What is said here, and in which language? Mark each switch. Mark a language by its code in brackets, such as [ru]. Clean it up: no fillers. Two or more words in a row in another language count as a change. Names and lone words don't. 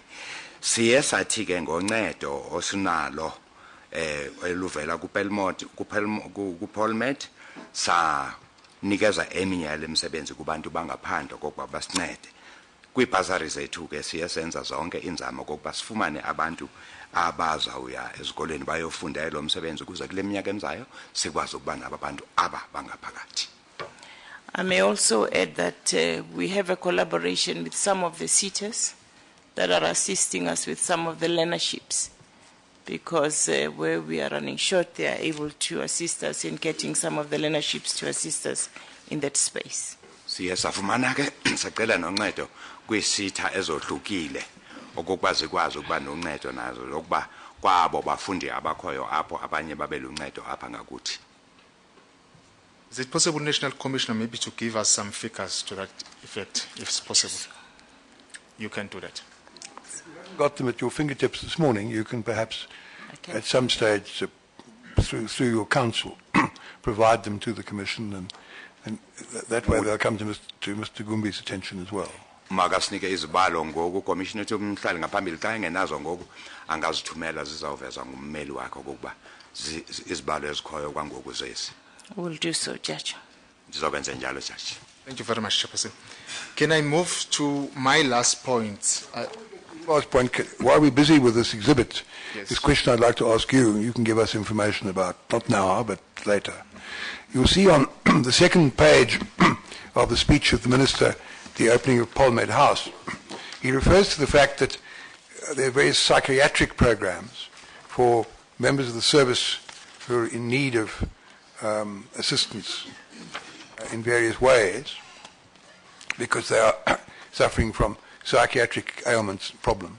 [xh] Siye sathi ke ngoncedo osinalo eluvela ku-PolMed sa nikeza eminye yale misebenzi kubantu bangaphandle kokuba basincede. Kwiibhasari zethu ke siye senza zonke inzamo kokuba sifumane abantu abazawuya ezikolweni bayofunda lo msebenzi ukuze kule minyaka emizayo sikwazi ukuba naba bantu aba bangaphakathi. [en] I may also add that we have a collaboration with some of the SETAs that are assisting us with some of the learnerships, because where we are running short, they are able to assist us in getting some of the learnerships to assist us in that space. [xh] Siye safumana ke sacela noncedo kwisitha ezohlukile okokuba zikwazi ukuba noncedo nazo lokuba kwabo bafundi abakhoyo apho abanye babe luncedo apha ngakuthi. [en] Is it possible, National Commissioner, maybe to give us some figures to that effect, if it's possible? You can do that. Got them at your fingertips this morning. You can perhaps, at some stage, through your council, provide them to the Commission, and that way they'll come to Mr. Gumbi's attention as well. [xh] Makasinike izibalo ngoku Commissioner umhlali ngaphambili xa engenazo ngoku angazithumela zizawuvezwa ngummeli wakhe okokuba izibalo ezikhoyo kwangoku zesi. [en] We'll do so, Judge. [xh] Ndizokwenza njalo, Judge. [en] Thank you very much, Chairperson. Can I move to my last point? Last point, while we're busy with this exhibit, Yes. this question I'd like to ask you, you can give us information about, not now, but later. You'll see on the second page of the speech of the Minister, the opening of PolMed House, he refers to the fact that there are various psychiatric programs for members of the service who are in need of assistance in various ways because they are suffering from psychiatric ailments and problems.